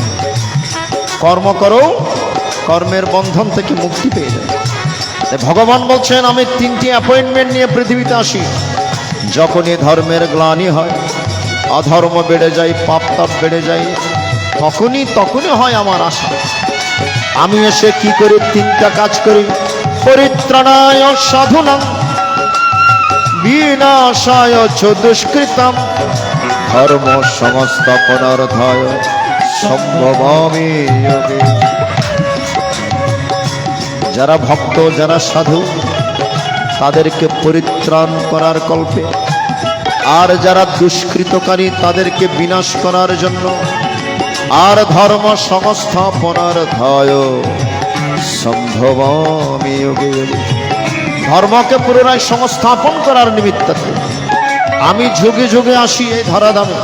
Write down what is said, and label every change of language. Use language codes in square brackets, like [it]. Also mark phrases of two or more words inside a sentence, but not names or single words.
[bn] কর্ম করো, কর্মের বন্ধন থেকে মুক্তি পেয়ে যাবে। ভগবান বলছেন, আমি 3টি অ্যাপয়েন্টমেন্ট নিয়ে পৃথিবীতে আসি। যখনই ধর্মের গ্লানি হয়, অধর্ম বেড়ে যায়, পাপ তাপ বেড়ে যায়, তখনই হয় আমার আশা। আমি এসে কি করি? 3টা কাজ করি। [sa] পরিত্রাণায় সাধুনাং বিনাশায় চ দুষ্কৃতম ধর্ম সংস্থাপনার্থায় সম্ভবামি যোগে। [bn] যারা ভক্ত, যারা সাধু, তাদেরকে পরিত্রাণ করার কল্পে, আর যারা দুষ্কৃতকারী তাদেরকে বিনাশ করার জন্য, আর [sa] ধর্ম সংস্থাপনার্থায় সম্ভবামি যোগে যোগে, [bn] ধর্মকে পুনরায় সংস্থাপন করার নিমিত্তে আমি যুগে যুগে আসি এই ধরাধামে।